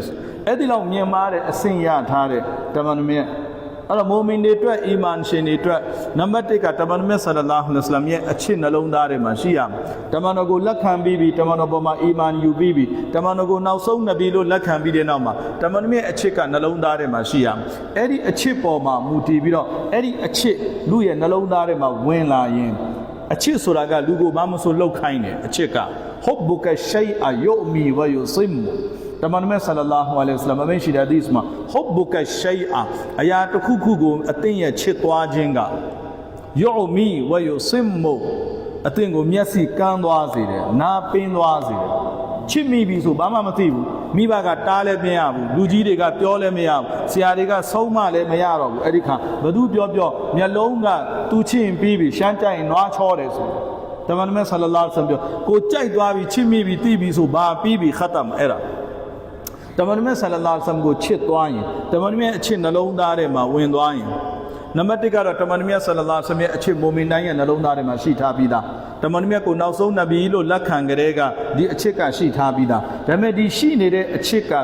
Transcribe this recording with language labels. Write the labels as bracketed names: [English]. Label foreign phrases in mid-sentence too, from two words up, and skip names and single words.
[Burmese] အဲ့ဒီလောက်မြင်မာတဲ့အဆင့်ရထားတဲ့တမန်တော်အဲ့တော့မိုမင်တွေအတွက်အီမန်ရှင်တွေအတွက်နံပါတ်1ကတမန်တော် [Arabic] صلى الله عليه وسلم [Burmese] ရဲ့အချစ်နှလုံးသားထဲမှာရှိရမယ်တမန်တော်ကိုလက်ခံပြီးပြီတမန်တော်ပေါ်မှာအီမန်ယူပြီးပြီတမန်တော်ကိုနောက်ဆုံးနဗီလို့လက်ခံပြီးတဲ့နောက်မှာတမန်တော်ရဲ့အချစ်ကနှလုံးသားထဲမှာရှိရမယ်အဲ့ဒီအချစ်ပေါ်မှာမူတည်ပြီးတော့အဲ့ဒီအချစ်လူရဲ့နှလုံးသားထဲမှာဝင်လာရင်အချစ်ဆိုတာကလူကိုမမဆိုလှုပ်ခိုင်းတယ်အချစ်က [Arabic] حبك الشيء يعمي ويصم [Burmese] တမန်တော်မြတ် [Arabic] صلى الله عليه وسلم [Burmese] အမိန့်ရှိတဲ့ဟဒီစ်မှာ [Arabic] حبك الشيء [Burmese] အရာတစ်ခုခုကိုအသင်ရဲ့ချစ်သွားခြင်းက [Arabic] يعمي ويصم [Burmese] အသင်ကိုမျက်စိကန်းသွားစေတယ်နားပင်း သွားစေတယ်ချစ်မိပြီဆိုဘာမှမသိဘူးမိဘကတားလည်းမရဘူးလူကြီးတွေကပြောလည်းမရဘူးဆရာတွေကဆုံးမလည်းမရတော့ဘူးအဲ့ဒီခါ ဘသူပြောမျက်လုံးကသူချစ်ရင်ပြီးပြီရှမ်းကြိုက်ရင်နွားချောတယ်ဆိုတမန်တော်မြတ် [Arabic] صلى الله عليه وسلم [Burmese] ပြောကိုကြိုက်သွားပြီချစ်မိပြီသိပြီဆိုဘာပြီးပြီခတ်တမ်အဲ့ဒါတမန်တော်မြတ် [Arabic] صلى الله عليه وسلم [Burmese] ကိုချစ်သွားရင်တမန်တော်မြတ်အချစ်နှလုံးသားထဲမှာဝင်သွားရင်နံပါတ်1ကတော့တမန်တော်မြတ် [Arabic] صلى الله عليه وسلم [Burmese] ရဲ့အချစ်မုံမင်တိုင်းရဲ့နှလုံးသားထဲမှာရှိထားပြီးသားတမန်တော်မြတ်ကိုနောက်ဆုံးနဗီလို့လက်ခံကြတဲ့ကဒီအချစ်ကရှိထားပြီးသားဒါပေမဲ့ဒီရှိနေတဲ့အချစ်က